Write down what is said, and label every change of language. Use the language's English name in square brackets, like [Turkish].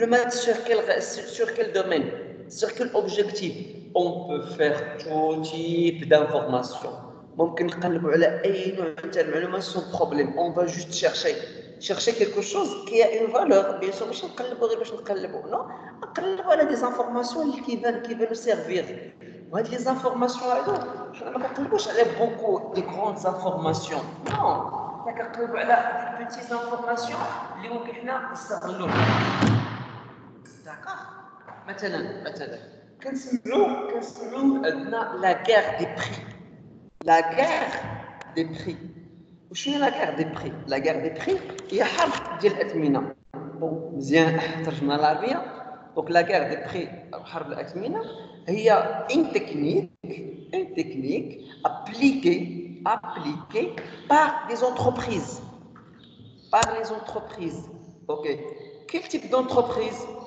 [French] Sur quel domaine, sur quel objectif on peut faire tout type d'informations. [Arabic] ممكن نقلبوا على أي نوع تاع المعلومات [French] sans problème. On va juste chercher quelque chose qui a une valeur. Bien sûr, [Arabic] مش نقلبوا غير باش نقلبوا. [French] Non, [Arabic] نقلبوا على [French] des informations qui veulent nous servir. [Arabic] وهاد [French] les informations [Arabic] هادو حنا ما كنقلبوش على [French] beaucoup de grandes informations. Non, [Arabic] حنا كنقلبوا على [French] des petites informations [Arabic] اللي ممكن حنا نستغلوها. [French] D'accord. [Arabic] مثلا كنسمعوا عندنا [French] la guerre des prix. La guerre des prix. [Arabic] وشنو [French] la guerre des prix? La guerre des prix [Arabic] هي حرب ديال الأثمنة. مزيان ترجمنا العربية. [French] Donc la guerre des prix [Arabic] أو حرب الأثمنة [French] هي une technique appliquée par des entreprises. Par les entreprises. Ok. Quel type d'entreprise?